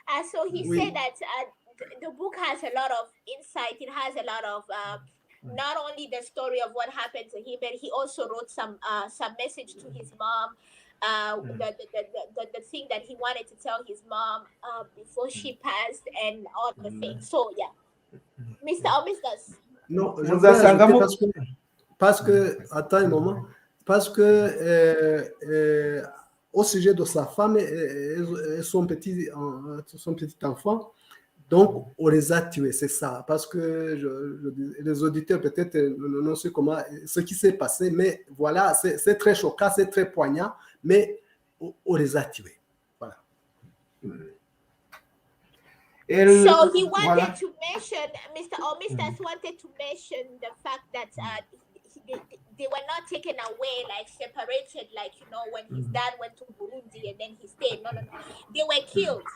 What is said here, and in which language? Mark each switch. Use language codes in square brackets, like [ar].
[en] So he said that the book has a lot of insight. It has a lot of not only the story of what happened to him, but he also wrote some message to his mom. The thing that he wanted to tell his mom before she passed, and all the things. So yeah, Mr. or Mrs. [fr] Non, je voulais ajouter parce que attends un moment. Parce que au sujet de sa femme et son petit enfant, donc on les a tués, c'est ça. Parce que les auditeurs peut-être ne savent comment ce qui s'est passé, mais voilà, c'est très choquant, c'est très poignant, mais on les a tués. Voilà. [en] So he wanted to mention, Mr. or Mrs. wanted to mention the fact that they were not taken away, like separated, like, when his dad went to Burundi and then he stayed. No. They were killed.